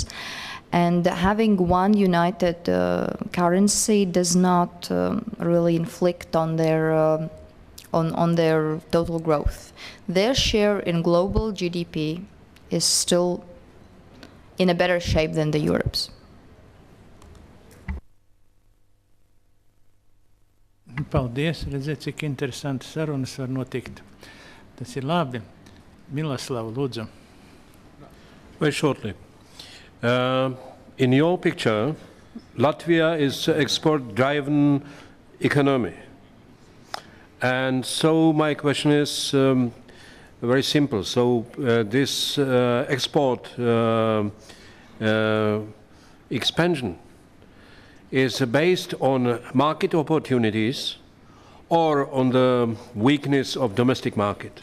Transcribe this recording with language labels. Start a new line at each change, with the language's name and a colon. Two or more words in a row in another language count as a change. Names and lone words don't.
English: And having one united currency does not really inflict on their total growth. Their share in global GDP is still in a better shape than the Europe's.
Latvian: Paldies, redziet, cik interesanti sarunas var notikt. Tas ir labi. Miloslav, lūdzu.
English: Very shortly. In your picture, Latvia is an export-driven economy. And so my question is very simple. So this export expansion is based on market opportunities or on the weakness of domestic market.